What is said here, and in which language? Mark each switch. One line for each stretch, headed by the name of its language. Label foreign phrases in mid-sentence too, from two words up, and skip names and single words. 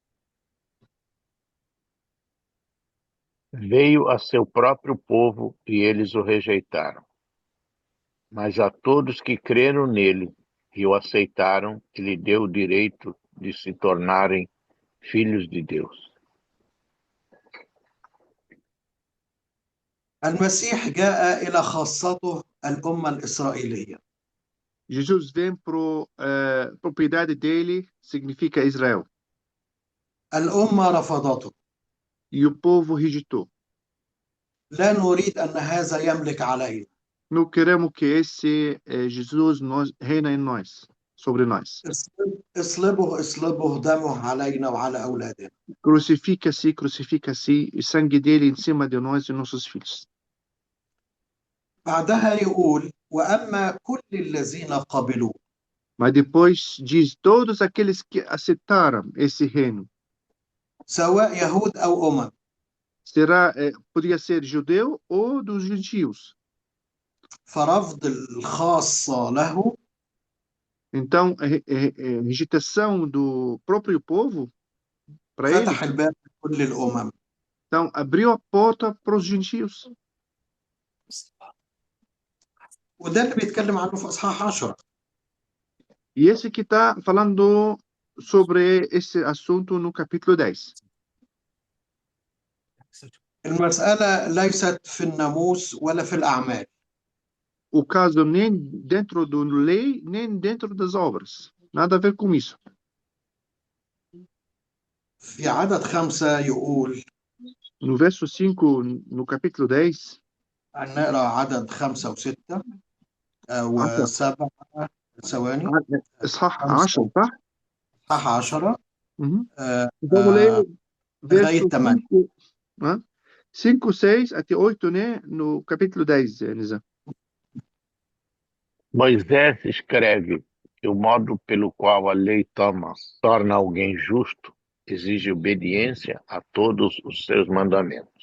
Portuguese: Veio a seu próprio povo e eles o rejeitaram. Mas a todos que creram nele e o aceitaram, ele deu o direito de se tornarem filhos de Deus.
Arabic: المسيح جاء إلى خاصته الأمة الإسرائيلية.
Portuguese: Jesus vem para propriedade dele, significa Israel.
Arabic: الأمة رفضته.
Portuguese: E o povo rejeitou.
Arabic: لا نريد أن هذا يملك علينا.
Portuguese: Não queremos que esse Jesus reina em nós, sobre nós.
Arabic: اصلبه دمه علينا وعلى أولادنا.
Portuguese: Crucifica-se, o sangue dele em cima de nós e nossos filhos.
Arabic: بعدها يقول وأما كل الذين قبلوا.
Portuguese: Mas depois diz todos aqueles que aceitaram esse reino.
Arabic: سواء يهود أو أمم.
Portuguese: Podia ser judeu ou dos gentios.
Arabic: فرفض الخاصة له.
Portuguese: Então, rejeitação do próprio povo para ele.
Arabic: فتح الباب لكل الأمم.
Portuguese: Então, abriu a porta para os gentios.
Arabic: وده اللي بيتكلم عنه في إصحاح 10.
Portuguese: E esse que está falando sobre esse assunto no capítulo 10.
Arabic: المسألة ليست في الناموس ولا في الأعمال.
Portuguese: O caso nem dentro da lei, nem dentro das obras. Nada a ver com isso.
Arabic: في عدد 5 يقول.
Portuguese: No verso 5, no capítulo 10.
Arabic: نقرأ عدد 5 و6 و7 ثواني. إصحاح 10 صح؟ إصحاح 10.
Portuguese: Vamos ler
Arabic: لغاية 8.
Portuguese: 5, 6 até 8, né? No capítulo 10, Nizam. Moisés escreve que o modo pelo qual a lei torna alguém justo exige obediência a todos os seus mandamentos.